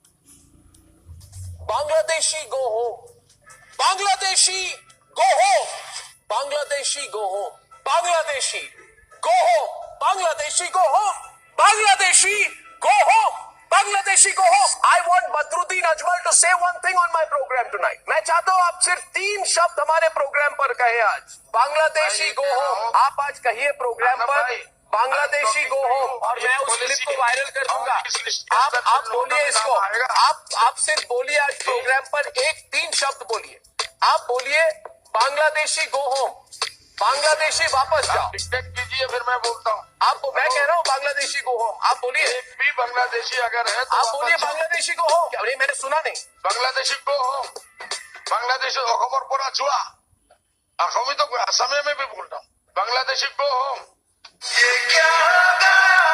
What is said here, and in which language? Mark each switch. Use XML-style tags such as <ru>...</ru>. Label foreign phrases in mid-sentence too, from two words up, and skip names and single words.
<en>Bangladeshi go home. Bangladeshi go home. Bangladeshi go home. Bangladeshi go home. Bangladeshi go home. Bangladeshi go home. Bangladeshi go home. I want Badruddin Ajmal to say one thing on my program tonight.</en> <hi>मैं चाहता हूँ आप सिर्फ 3 शब्द हमारे प्रोग्राम पर कहे आज.</hi> <en>Bangladeshi go home.</en> <hi>आप आज कहिए प्रोग्राम पर</hi> <en>Bangladeshi go home</en> <hi>और मैं उस क्लिप को वायरल कर दूंगा. आप बोलिए इसको. आप सिर्फ बोलिए आज प्रोग्राम पर 3 शब्द बोलिए. आप बोलिए</hi> <en>Bangladeshi go home.</en> <hi>बांग्लादेशी वापस जाओ. डिक्टेट कीजिए फिर मैं बोलता हूँ. आपको मैं कह रहा हूँ</hi> <en>Bangladeshi go home.</en> <hi>आप बोलिए. एक भी बांग्लादेशी अगर है तो आप बोलिए</hi> <en>Bangladeshi go home.</en> <hi>अरे मैंने सुना नहीं.</hi> <en>Bangladeshi go home.</en> <as>বাংলাদেশ অসমৰ পৰা যোৱা.</as> <bn>আমি তো আসামে</bn> <hi>में भी बोल रहा हूँ.</hi> <en>Bangladeshi go home.</en>